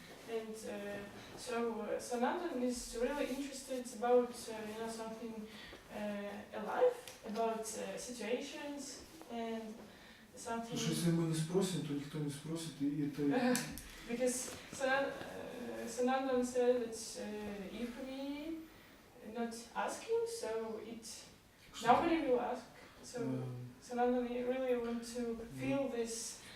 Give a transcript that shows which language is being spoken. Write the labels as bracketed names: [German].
[English] And so Sanandan is really interested about something alive, about situations and something. [Russian] Потому что если мы не спросим, то никто не спросит, и это... [English] Because Sanandan said that if we not asking, so nobody will ask. So Sanandan really want to feel this.